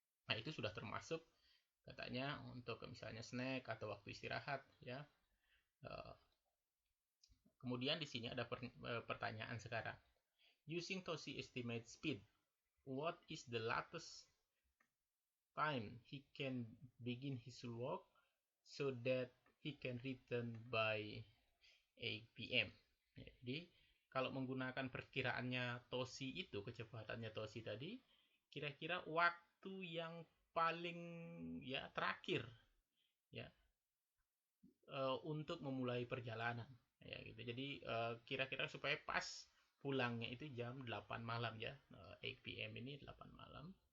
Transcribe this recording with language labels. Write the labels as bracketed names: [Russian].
[Indonesian] Nah, itu sudah termasuk katanya untuk misalnya snack atau waktu istirahat ya. Kemudian di sini ada pertanyaan sekarang. [English] Using Toshi estimate speed, what is the latest time he can begin his walk so that he can return by 8 p.m. [Indonesian] Jadi kalau menggunakan perkiraannya Toshi itu, kecepatannya Toshi tadi, kira-kira waktu yang paling ya terakhir ya untuk memulai perjalanan ya gitu. Jadi kira-kira supaya pas pulangnya itu jam 8 malam ya. 8 p.m. ini 8 malam.